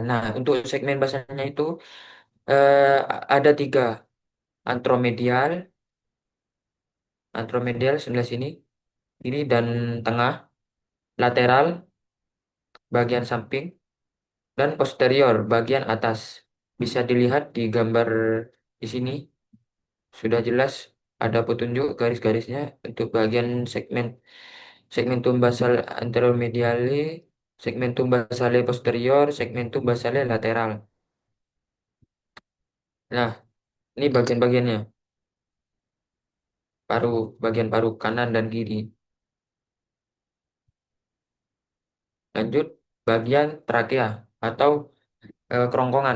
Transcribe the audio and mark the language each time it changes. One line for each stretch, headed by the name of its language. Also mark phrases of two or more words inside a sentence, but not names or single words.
Indonesian: Nah, untuk segmen basalnya itu ada tiga, antromedial, antromedial sebelah sini, kiri dan tengah, lateral, bagian samping, dan posterior, bagian atas. Bisa dilihat di gambar di sini, sudah jelas ada petunjuk garis-garisnya untuk bagian
Latin: segmentum basal anteromediale, segmentum basale posterior, segmentum basale lateral.
Indonesian: Nah, ini bagian-bagiannya, paru, bagian paru kanan dan kiri. Lanjut, bagian trakea atau kerongkongan.